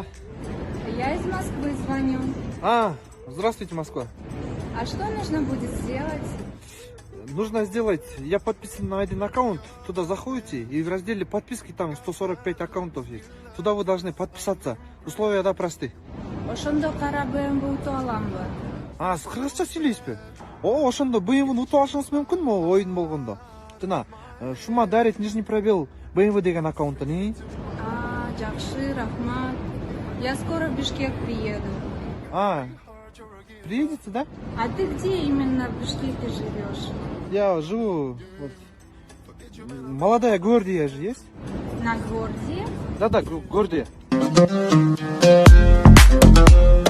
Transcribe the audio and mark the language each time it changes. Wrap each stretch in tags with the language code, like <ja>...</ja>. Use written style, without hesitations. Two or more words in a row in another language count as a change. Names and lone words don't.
<ru>Я из Москвы звоню. Здравствуйте, Москва. А что нужно будет сделать? Нужно сделать, я подписан на один аккаунт, туда заходите, и в разделе подписки там 145 аккаунтов есть. Туда вы должны подписаться. Условия, да, просты.</ru> <ky>Ошондо кара БМВ утуп аламбы? Кыргызча сүйлөйсүзбү? Ошондо БМВ утуп алышыңыз мүмкүнмү оюн болгондо? Жана, Шума дарит</ky> <ru>нижний пробел</ru> <ky>БМВ деген аккаунттан, Жакшы, рахмат.</ky> <ru>Я скоро в Бишкек приеду. Приедете, да? А ты где именно в Бишкеке живешь? Я живу, Молодая Гвардия же есть? На Гвардии? Да, Гвардия.</ru>